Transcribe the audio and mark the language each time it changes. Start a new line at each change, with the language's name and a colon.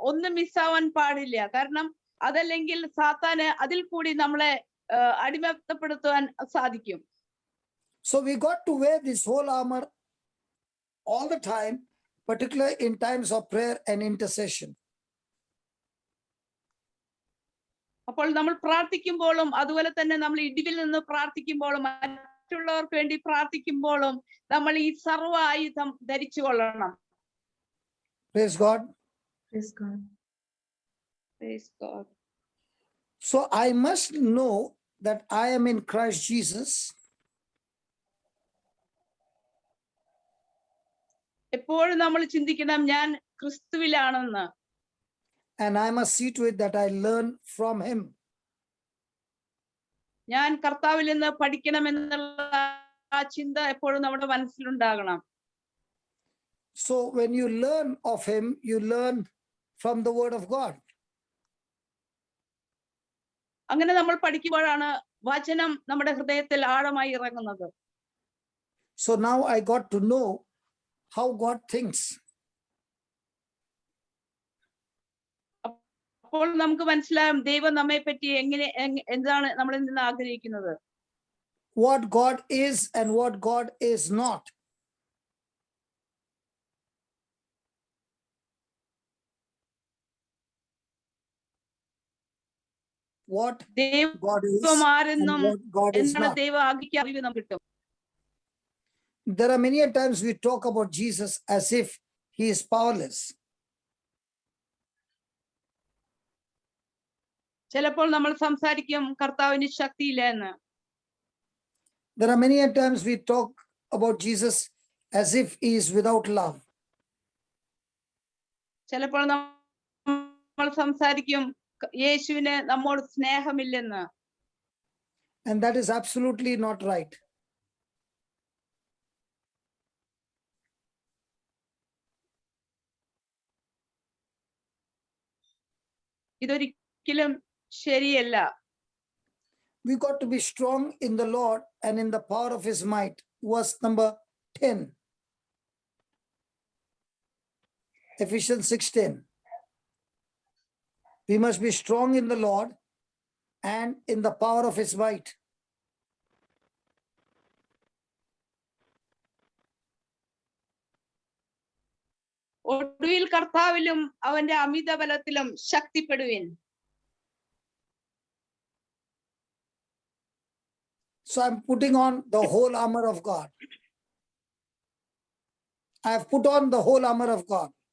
Malayalam: ഒന്നും മിസ്സാവാൻ പാടില്ല. കാരണം അതല്ലെങ്കിൽ സാത്താന് അതിൽ കൂടി നമ്മളെ അടിമത്തപ്പെടുത്താൻ സാധിക്കും.
English: So we got to wear this whole armor all the time, particularly in times of prayer and intercession.
Malayalam: അപ്പോൾ നമ്മൾ പ്രാർത്ഥിക്കുമ്പോഴും അതുപോലെ തന്നെ നമ്മൾ ഇടിവിൽ നിന്ന് പ്രാർത്ഥിക്കുമ്പോഴും മറ്റുള്ളവർക്ക് വേണ്ടി പ്രാർത്ഥിക്കുമ്പോഴും നമ്മൾ ഈ സർവ്വ ആയുധം ധരിച്ചു കൊള്ളണം.
English: Praise God. Praise God. Praise God. So I must know that I am in Christ Jesus.
Malayalam: എപ്പോഴും നമ്മൾ ചിന്തിക്കണം ഞാൻ ക്രിസ്തുവിലാണെന്ന്.
English: And I must see to it that I learn from him.
Malayalam: ഞാൻ കർത്താവിൽ നിന്ന് പഠിക്കണമെന്നുള്ള ആ ചിന്ത എപ്പോഴും നമ്മുടെ മനസ്സിലുണ്ടാകണം.
English: So when you learn of him, you learn from the word of God.
Malayalam: അങ്ങനെ നമ്മൾ പഠിക്കുമ്പോഴാണ് വചനം നമ്മുടെ ഹൃദയത്തിൽ ആഴമായി ഇറങ്ങുന്നത്.
English: So now I got to know how God thinks.
Malayalam: അപ്പോൾ നമുക്ക് മനസ്സിലാകും ദൈവം നമ്മെ പറ്റി എന്താണ് നമ്മളിൽ നിന്ന് ആഗ്രഹിക്കുന്നത്.
English: What God is and what God is not. What God is and what God is not.
Malayalam: ദൈവം ആഗ്രഹിക്കുക അറിവ് നമുക്ക് കിട്ടും.
English: There are many times we talk about Jesus as if he is powerless.
Malayalam: ചിലപ്പോൾ നമ്മൾ സംസാരിക്കും കർത്താവിന് ശക്തിയില്ല എന്ന്.
English: There are many times we talk about Jesus as if he is without love.
Malayalam: ചിലപ്പോൾ നമ്മൾ സംസാരിക്കും യേശുവിന് നമ്മോട് സ്നേഹമില്ലെന്ന്.
English: And that is absolutely not right.
Malayalam: ഇതൊരിക്കലും ശരിയല്ല.
English: We got to be strong in the Lord and in the power of his might. Verse number 10. Ephesians 6:10. We must be strong in the Lord and in the power of his might.
Malayalam: ഒടുവിൽ കർത്താവിലും അവന്റെ അമിത ബലത്തിലും ശക്തിപ്പെടുവിൻ.
English: So I'm putting on the whole armor of God. I have put on the whole armor of God.